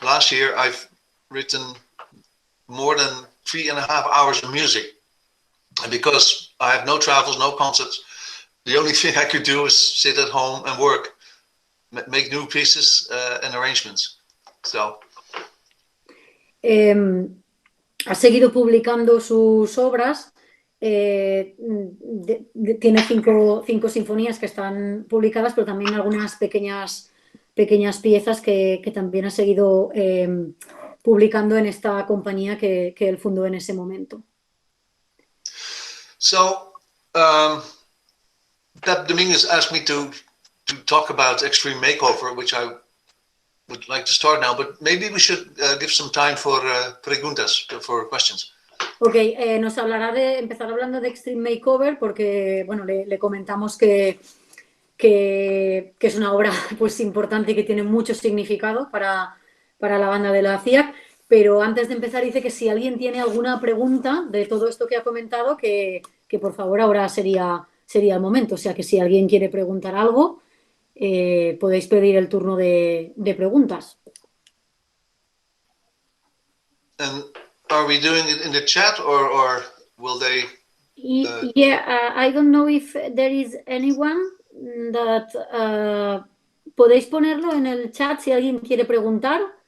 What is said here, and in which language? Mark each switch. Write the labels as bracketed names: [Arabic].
[English] Last year I've written more than 3.5 hours of music. And because I have no travels, no concerts, the only thing I could do is sit at home and work, make new pieces and arrangements. So. [Spanish] Ha seguido publicando sus obras, tiene 5 sinfonías que están publicadas, pero también algunas pequeñas piezas que también ha seguido publicando en esta compañía que él fundó en ese momento. [English] So, Pep Dominguez asked me to talk about Extreme Makeover, which I would like to start now, but maybe we should give some time for preguntas, for questions. [Spanish] Ok, nos hablará de empezar hablando de Extreme Makeover porque, bueno, le comentamos que es una obra pues importante y que tiene mucho significado para la banda de la Ciac, pero antes de empezar dice que si alguien tiene alguna pregunta de todo esto que ha comentado, que por favor ahora sería el momento, o sea que si alguien quiere preguntar algo, podéis pedir el turno de preguntas. [English] And are we doing it in the chat or will they? Yeah, I don't know if there is anyone that [Spanish] podéis ponerlo en el chat si alguien quiere preguntar.